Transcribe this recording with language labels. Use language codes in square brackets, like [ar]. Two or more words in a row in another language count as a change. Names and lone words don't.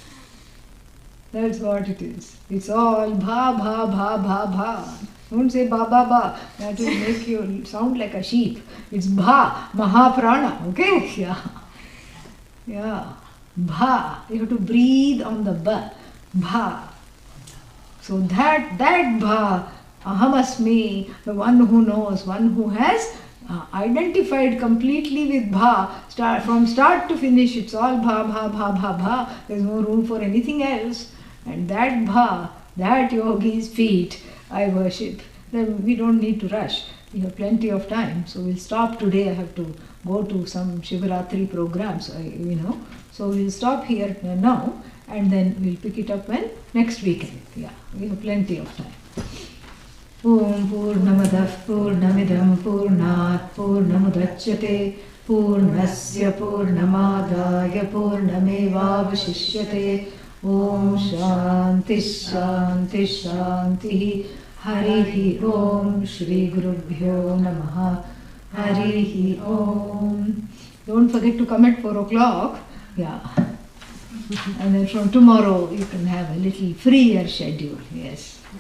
[en] That's what it is. It's all Bha, Bha, Bha, Bha, Bha. Don't say ba ba ba. That will make you sound like a sheep. It's Bha, Mahaprana. Okay? Yeah. Yeah. Bha. You have to breathe on the ba. Bha. So that Bha, Ahamasmi, the one who knows, one who has identified completely with Bha, from start to finish, it's all Bha, Bha, Bha, Bha, Bha. There's no room for anything else. And that Bha, that yogi's feet, I worship. Then we don't need to rush. We have plenty of time. So we'll stop today. I have to go to some Shivaratri programs, So we'll stop here now and then we'll pick it up when next weekend. Yeah, we have plenty of time. [sa] Om Purnamadah Purnamidam Purnat Purnamudachyate Purnasya Purnamadaya Purnamevavashishyate. Om Shanti Shanti Shanti. Harihi Om. Shri Gurubhyo Namaha. Harihi Om. [en] Don't forget to come at 4 o'clock. Yeah. And then from tomorrow you can have a little freer schedule. Yes.